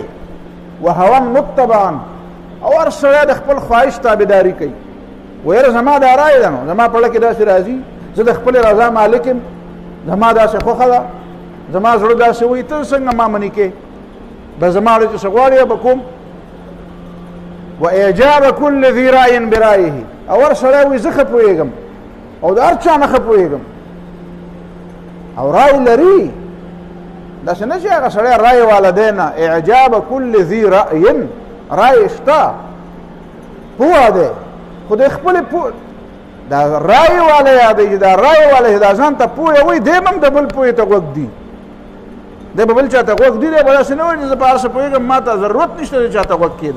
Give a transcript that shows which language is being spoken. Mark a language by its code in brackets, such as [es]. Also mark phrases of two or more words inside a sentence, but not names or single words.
[ar] وهوا متبعا، [ps] او هر سړی د خپل خواهش تابعداري کوي. ویره زما دا رایه ده، نو زما په زړه کې داسې راځي، زه د خپلې رضا مالک یم، زما داسې خوښه ده، زما زړه داسې وایي، ته څنګه ما منې کې، به زما چې څه غواړې به کوم. [ar] واعجاب كل ذي رأي برأيه، [ps] او هر سړی وایي زه ښه پوهېږم او د هر چا نه ښه پوهېږم او رای لري. داسې نه چې هغه سړی رای والا دی نه. [ar] اعجاب كل ذي رأي، [ps] رای شته، پوه دی، خو د خپلې دا رای والا یادوي، دا رای والا دا ځان ته پوه وایي، دی هم د بل پوهې ته غوږ دی، دی به بل چا ته غوږ دی، دی به داسې نه وایي چې زه په هر څه پوهېږم، ما ته ضرورت نشته چې چا ته غوږ کېدم.